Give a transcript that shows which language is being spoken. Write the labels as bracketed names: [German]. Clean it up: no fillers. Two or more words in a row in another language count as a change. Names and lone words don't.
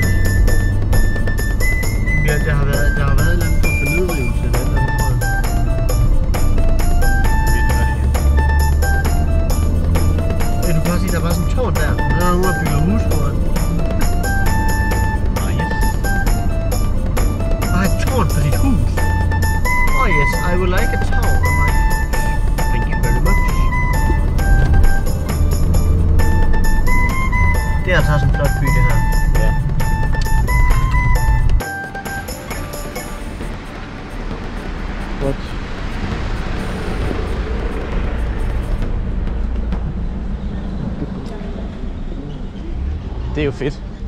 [Danish] Ja, der har været en eller anden form for nedrivelse eller andet, tror jeg. Ja, du kan også se, der var sådan en tårn der. Der er nogen, der bygger hus foran. Yes. Bare et tårn på dit hus. [English] Oh yes, I would like a town. I'm like, thank you very much. [Danish] Det er altså også en flot by, det her. Ja. What? Det er jo fedt.